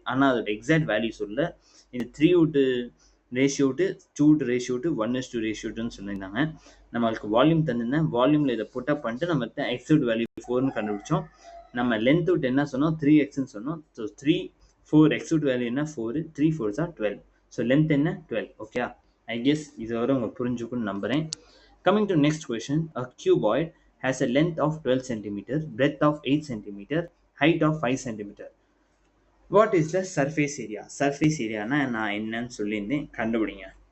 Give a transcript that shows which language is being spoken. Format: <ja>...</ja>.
<ta>ஆனால் அதோட exact value சொல்ல. இது 3 விட்டு ratio to 2 to ratio to 1:2 ratio டுன்னு சொல்லியிருந்தாங்க. நம்மளுக்கு வால்யூம் தந்திருந்தேன், வால்யூமில் இதை புட்டப் பண்ணிட்டு நம்ம எக்ஸோட வேல்யூ 4ன்னு கண்டுபிடிச்சோம். நம்ம லென்த் விட்டு என்ன சொன்னோம் 3xன்னு சொன்னோம். ஸோ 3 4 எக்ஸ் விட்டு வேல்யூ என்ன 4,</ta> <en>3 4s are 12.</en> <ta>ஸோ லென்த் என்ன 12.</ta> <en>okay, I guess</en> <ta>இது வரை உங்களுக்கு புரிஞ்சுக்குன்னு நம்புறேன்.</ta> <en>Coming to next question, a cuboid has a length of 12 cm, breadth of 8 cm, height of 5 cm. What is the surface area?</en> <ta>Surface area நான் என்னன்னு சொல்லியிருந்தேன், கண்டுபிடிங்க.</ta>